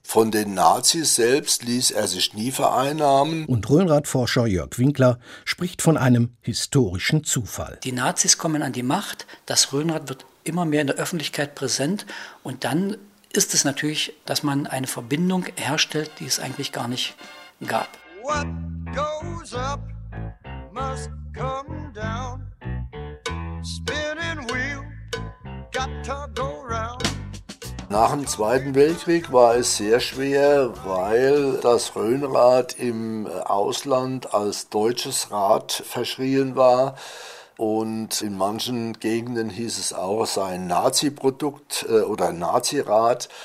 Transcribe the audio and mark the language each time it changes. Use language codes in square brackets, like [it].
[de] Von den Nazis selbst ließ er sich nie vereinnahmen. Und Rhönradforscher Jörg Winkler spricht von einem historischen Zufall. Die Nazis kommen an die Macht, das Rhönrad wird immer mehr in der Öffentlichkeit präsent. Und dann ist es natürlich, dass man eine Verbindung herstellt, die es eigentlich gar nicht gab. [en] What goes up must come down. Spinning wheel, got to go. [de] Nach dem Zweiten Weltkrieg war es sehr schwer, weil das Rhönrad im Ausland als deutsches Rad verschrien war. Und in manchen Gegenden hieß es auch, es sei ein Nazi-Produkt oder ein Nazi-Rad.